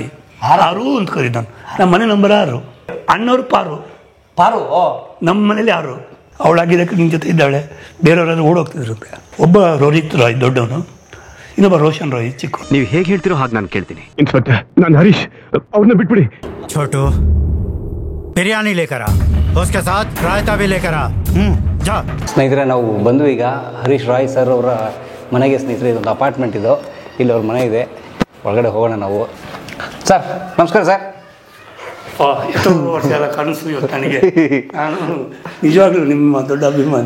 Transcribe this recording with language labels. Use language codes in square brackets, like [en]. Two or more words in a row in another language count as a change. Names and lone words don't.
[kn] ಆರು ಅಂತ ಕರೀ. ನಮ್ಮ ಮನೆ ನಂಬರ್ 6, ಅಣ್ಣವ್ರು ಪಾರು. ನಮ್ಮ ಮನೇಲಿ 6. ಅವಳಾಗಿದ್ದಕ್ಕೆ ನಿನ್ನ ಜೊತೆ ಇದ್ದಾಳೆ. ಬೇರೆಯವರೆಲ್ಲ ಓಡೋಗ್ತಿದ್ರು. ಒಬ್ಬ ರೋಹಿತ್ ರಾಯ್ ದೊಡ್ಡವನು, ಇನ್ನೊಬ್ಬ ರೋಷನ್ ರಾಯ್ ಚಿಕ್ಕ. ನೀವು ಹೇಗೆ ಹೇಳ್ತಿರೋ ಹಾಗೆ ನಾನು ಕೇಳ್ತೀನಿ. ಇನ್ಸ್ಪೆಕ್ಟರ್, ನಾನು ಹರೀಶ್, ಅವ್ರನ್ನ ಬಿಟ್ಬಿಡಿ. [hi] छोटू बिरयानी लेकर आ, उसके साथ रायता भी लेकर आ. जा. [kn] ಸ್ನೇಹಿತರೆ, ನಾವು ಬಂದು ಈಗ ಹರೀಶ್ ರಾಯ್ ಸರ್ ಅವರ ಮನೆಗೆ. ಸ್ನೇಹಿತರೆ, ಇದೊಂದು ಅಪಾರ್ಟ್ಮೆಂಟ್ ಇದು. ಇಲ್ಲಿ ಅವ್ರ ಮನೆ ಇದೆ. ಒಳಗಡೆ ಹೋಗೋಣ ನಾವು. ಸರ್ ನಮಸ್ಕಾರ. ಸರ್ ಎಷ್ಟೋ ವರ್ಷ ಎಲ್ಲ ಕನಸು ಇವತ್ತು ನನಗೆ. ನಾನು ನಿಜವಾಗ್ಲೂ ನಿಮ್ಮ ದೊಡ್ಡ ಅಭಿಮಾನಿ.